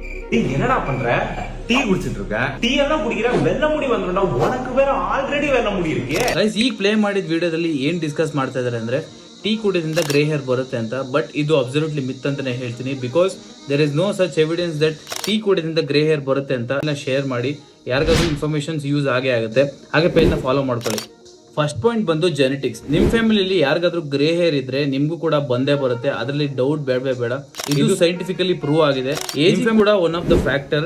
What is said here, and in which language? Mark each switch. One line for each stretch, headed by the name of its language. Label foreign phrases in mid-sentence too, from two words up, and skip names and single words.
Tamil: டீ என்னடா பண்ற? டீ குடிச்சிட்டு இருக்க. டீ எல்லாம் குடிக்கிற, வெள்ள முடி வந்துடா. உனக்கு வேற ಆಲ್ರೆಡಿ வெள்ள ಮುಡಿ ಇருக்கு.
Kannada: ಗೈಸ್, ಈಗ ಪ್ಲೇ ಮಾಡಿದ ವಿಡಿಯೋದಲ್ಲಿ ಏನ್ ಡಿಸ್ಕಸ್ ಮಾಡ್ತಾ ಇದಾರೆ ಅಂದ್ರೆ ಟೀ ಕುಡಿಯೋದ್ರಿಂದ
English: grey hair
Kannada: ಬರುತ್ತೆ ಅಂತ. ಬಟ್ ಇದು
English: absolutely myth
Kannada: ಅಂತಾನೆ ಹೇಳ್ತೀನಿ.
English: because there is no such evidence that
Kannada: ಟೀ ಕುಡಿಯೋದ್ರಿಂದ
English: grey hair
Kannada: ಬರುತ್ತೆ ಅಂತ ಶೇರ್ ಮಾಡಿ ಯಾರಿಗಾದ್ರೂ
English: informations use
Kannada: ಆಗೇ ಆಗುತ್ತೆ. ಹಾಗೆ ಪೇಜ್ನ ಫಾಲೋ ಮಾಡ್ಕೊಳ್ಳಿ.
English: first point
Kannada: ಬಂದು ಜೆನೆಟಿಕ್ಸ್. ನಿಮ್ ಫ್ಯಾಮಿಲಿಯಲ್ಲಿ ಯಾರಿಗಾದ್ರೂ
English: grey hair
Kannada: ಇದ್ರೆ ನಿಮ್ಗೂ ಕೂಡ ಬಂದೇ ಬರುತ್ತೆ, ಅದರಲ್ಲಿ ಡೌಟ್ ಬೇಡ. ಇದು
English: scientifically prove
Kannada: ಆಗಿದೆ. ಏಜಿಂಗ್ ಕೂಡ
English: one of the factor.